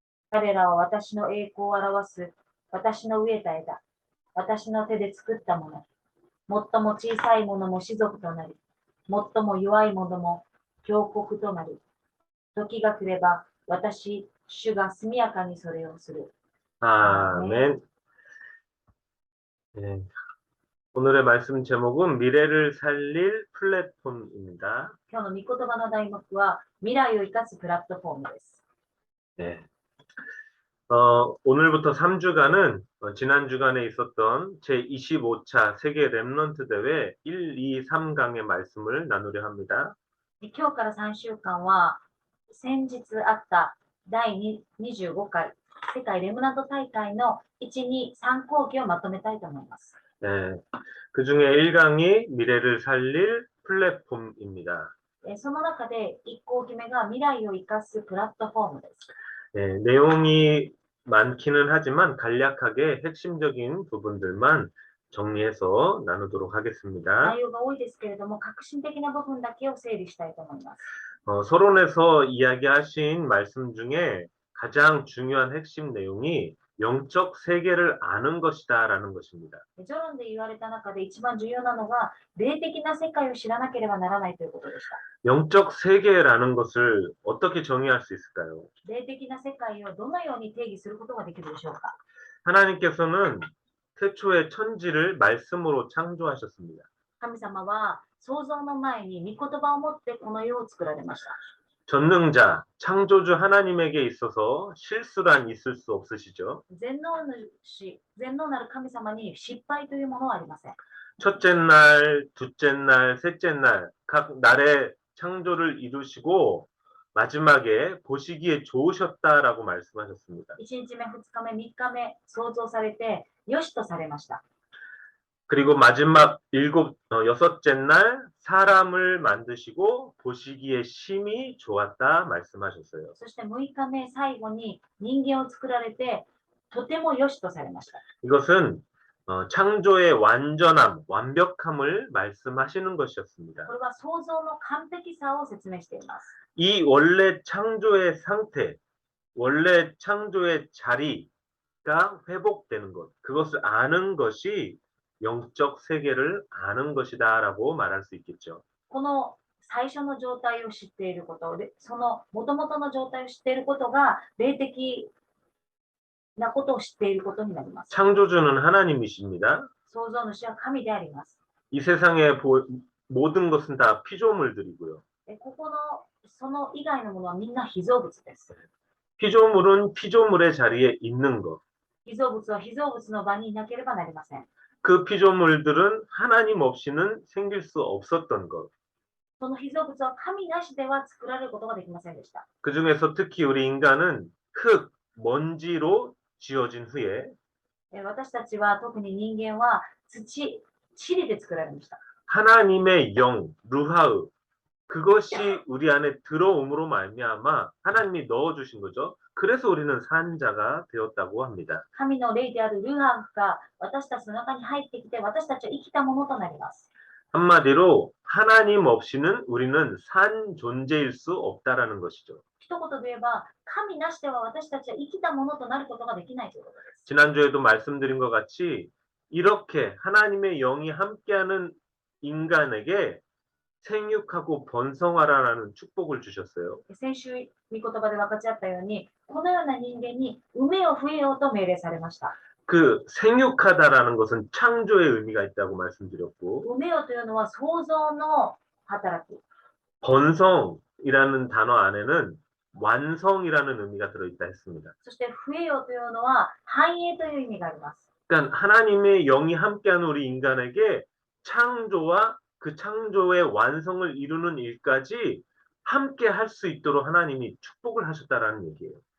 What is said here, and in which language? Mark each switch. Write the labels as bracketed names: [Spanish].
[Japanese] 彼らは私の栄光を表す、私の植えた枝、私の手で作ったもの。最も小さいものも士族となり、最も弱いものも強国となる。時が来れば、私、主が速やかにそれをする。 [Korean] 아멘. 네. 오늘의 말씀 제목은 미래를 살릴 플랫폼입니다. [Japanese] 今日の御言葉の題目は、未来を生かすプラットフォームです。 [Korean] 네. 오늘부터 3주간은 지난 주간에 있었던 제25차 세계 랩런트 대회 1, 2, 3강의 말씀을 나누려 합니다. [Japanese] 今日から3週間は、先日あった第25回世界レムナント大会の1、2、3講義をまとめたいと思います。 [Korean] 네. 그 중에 1강이 미래를 살릴 플랫폼입니다. [Japanese] その中で1講義目が未来を生かすプラットフォームです。 [Korean] 네, 내용이 많기는 하지만 간략하게 핵심적인 부분들만 정리해서 나누도록 하겠습니다. [Japanese] 内容が多いですけれども、革新的な部分だけを整理したいと思います。 [Korean] 서론에서 이야기하신 말씀 중에 가장 중요한 핵심 내용이 영적 세계를 아는 것이다라는 것입니다. [Japanese] 序論で言われた中で一番重要なのが、霊的な世界を知らなければならないということでした。 [Korean] 영적 세계라는 것을 어떻게 정의할 수 있을까요? [Japanese] 霊的な世界をどのように定義することができるでしょうか。 [Korean] 하나님께서는 태초에 천지를 말씀으로 창조하셨습니다. [Japanese] 神様は創造の前に御言葉を持ってこの世を作られました。 [Korean] 전능자, 창조주 하나님에게 있어서 실수란 있을 수 없으시죠? [Japanese] 全能なる神様に失敗というものはありません。 [Korean] 첫째 날, 둘째 날, 셋째 날, 각 날의 창조를 이루시고 마지막에 보시기에 좋으셨다라고 말씀하셨습니다. [Japanese] 1日目、2日目、3日目創造されてよしとされました。 [Korean] 그리고 마지막 여섯째 날 사람을 만드시고 보시기에 심히 좋았다 말씀하셨어요. [Japanese] そして6日目最後に人間を作られてとてもよしとされました。 [Korean] 이것은 창조의 완전함, 완벽함을 말씀하시는 것이었습니다. [Japanese] これは創造の完璧さを説明しています。 [Korean] 이 원래 창조의 상태, 원래 창조의 자리가 회복되는 것, 그것을 아는 것이 영적 세계를 아는 것이다라고 말할 수 있겠죠. [Japanese] この最初の状態を知っていることで、その元々の状態を知っていることが霊的なことを知っていることになります。 [Korean] 창조주는 하나님이십니다. [Japanese] 創造主は神であります。 [Korean] 이 세상의 모든 것은 다 피조물들이고요. [Japanese] ここのその以外のものはみんな被造物です。 [Korean] 피조물은 피조물의 자리에 있는 것. [Japanese] 被造物は被造物の場にいなければなりません。 [Korean] 그 피조물들은 하나님 없이는 생길 수 없었던 것. [Japanese] その被造物は神なしでは作られることができませんでした。 [Korean] 그 중에서 특히 우리 인간은 흙, 먼지로 지어진 후에 [Japanese] 私たちは特に人間は土、塵で作られました。 [Korean] 하나님의 영, 루하흐, 그것이 우리 안에 들어옴으로 말미암아 하나님이 넣어주신 거죠. 그래서 우리는 산 자가 되었다고 합니다. [Japanese] 神の霊であるルハフが私たちの中に入ってきて、私たちは生きたものとなります。 [Korean] 한마디로 하나님 없이는 우리는 산 존재일 수 없다라는 것이죠. [Japanese] 一言で言えば、神なしでは私たちは生きたものとなることができないということです。 [Korean] 지난주에도 말씀드린 것 같이 이렇게 하나님의 영이 함께하는 인간에게 생육하고 번성하라는 축복을 주셨어요. [Japanese] 先週、御言葉で分かち合ったように、このような人間に産めよ増えよと命令されました。 [Korean] 그 생육하다라는 것은 창조의 의미가 있다고 말씀드렸고 [Japanese] 産めよというのは創造の働き。 [Korean] 번성이라는 단어 안에는 완성이라는 의미가 들어있다 했습니다. [Japanese] そして増えよというのは繁栄という意味があります。 [Korean] 그러니까 하나님의 영이 함께하는 우리 인간에게 창조와 그 창조의 완성을 이루는 일까지 함께 할 수 있도록 하나님이 축복을 하셨다라는 얘기예요.